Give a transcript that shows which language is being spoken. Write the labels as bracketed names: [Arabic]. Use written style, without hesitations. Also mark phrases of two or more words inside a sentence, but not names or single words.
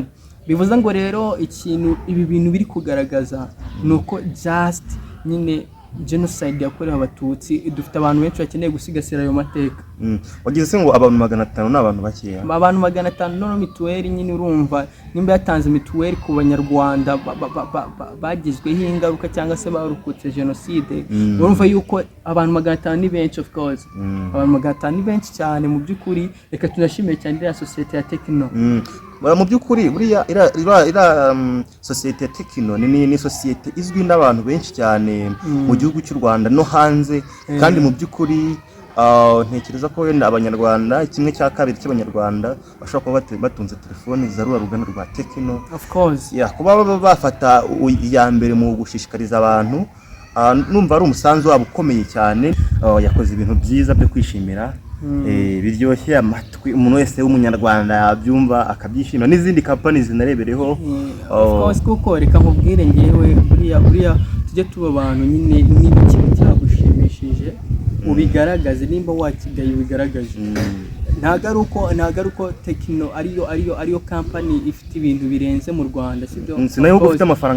[Kinyarwanda] Bivuze ngo rero ibi bintu biri kugaragaza nuko just nyine genocide yakorewe abatutsi, dufite abantu benshi bakeneye gusigasira ayo mateka. Wagize se ngo abantu 500 n'abantu bakeya, abantu 500 no mituweli nyine urumva nimba yatanze mituweli ku banyarwanda bagizweho ingaruka cyangwa se barokotse jenoside, urumva yuko abantu 500 ni benshi [English] of course. [Kinyarwanda] Abantu 500 ni benshi cyane mu by'ukuri. Reka tunashimiye cyane ya sosiyete ya Tekno. Mu by'ukuri buriya sosiyete ya Tekno ni sosiyete izwi n'abantu benshi cyane mu gihugu cy'u Rwanda no hanze, kandi mu by'ukuri ntekereza ko wenda abanyarwanda 1/2 cy'abanyarwanda bashobora kuba batunze telefoni zarura rugana rwa Tekno [English] of course. [Kinyarwanda] Kuba bafata iya mbere mu gushishikariza abantu, numva ari umusanzu wabo ukomeye cyane. Yakoze ibintu byiza byo kwishimira, biryoshye amatwi, umuntu wese w'umunyarwanda yabyumva akabyishima, n'izindi company zinarebereho [English] of course. [Kinyarwanda] Kuko reka nkubwire ngewe buriya tujye tuba abantu nyine n'ikintu cyagushimishije ubigaragaze nimba wakigaye ubigaragaje ntago ari uko Tekno ariyo company ifite ibintu birenze mu Rwanda sibyo sinayo ufite amafaranga